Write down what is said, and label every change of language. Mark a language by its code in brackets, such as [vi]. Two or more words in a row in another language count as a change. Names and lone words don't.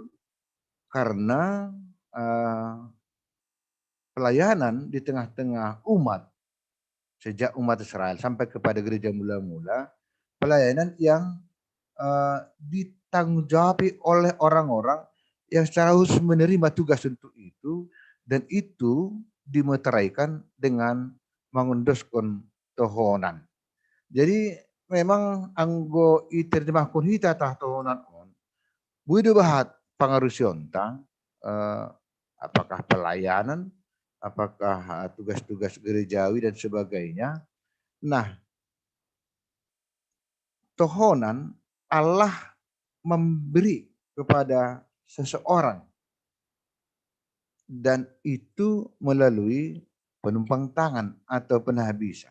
[id] Karena pelayanan di tengah-tengah umat, sejak umat Israel sampai kepada gereja mula-mula, pelayanan yang ditanggung-jawabi oleh orang-orang yang secara khusus menerima tugas untuk itu, dan itu dimeteraikan dengan mengunduskan tohonan. [bts] Jadi memang anggo iterjemahkan hita tah tohonan on, buido bahat pangarusion tang, [id] apakah pelayanan, apakah tugas-tugas gerejawi dan sebagainya. Nah, tohonan Allah memberi kepada seseorang dan itu melalui penumpang tangan atau penhabisan.